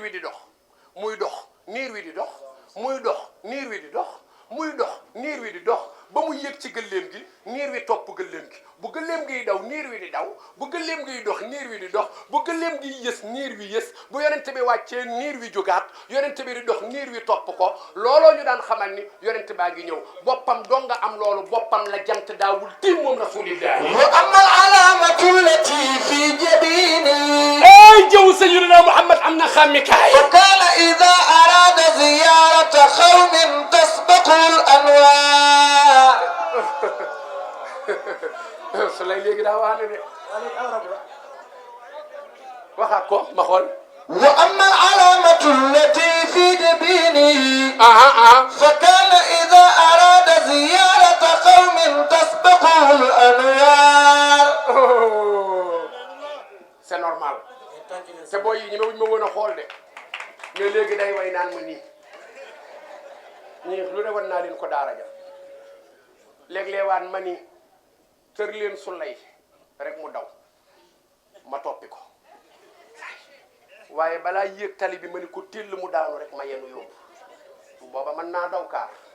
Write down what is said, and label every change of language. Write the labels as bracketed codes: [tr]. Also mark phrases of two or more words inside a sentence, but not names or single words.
[wo] wi di dox muy dox niir wi di dox muy dox niir wi di dox muy dox niir wi di dox ba mu yéeg ci gëlleem gi niir wi topp gëlleem gi bu gëlleem giy daw niir wi di daw bu gëlleem giy dox niir wi di dox bu gëlleem gi yës niir wi yës bu yonent bi wàccee niir wi jógaat yonent bi di dox niir wi topp ko looloo ñu daan xamal ni yonent baa ngi ñëw boppam doo nga am loolu boppam la jant daawul tiim moom rasulillahi [ar] وأما العلامة التي في جبيني [wo] ay jëw sayyidina Muhammad am na xàmmikaay [ar] فكان إذا أراد زيارة قوم تسبق الأنوار [wo] su lay léegi daa waane de waxaat ko ma xool [ar] وأما العلامة التي في جبيني aha فكان إذا أراد زيارة قوم تسبق الأنوار [fr] c'est normal [wo] te booy yi ñemewuñ ma woon a xool de mais léegi day way naan ma nii ñii lu ne wan naa leen ko daara ja léeg-léeg waan ma ni tër leen su lay rek mu daw ma toppi ko waaye balaa yéeg tali bi ma ni ko téll mu daanu rek ma yenu yóbbu booba mën naa daw kaar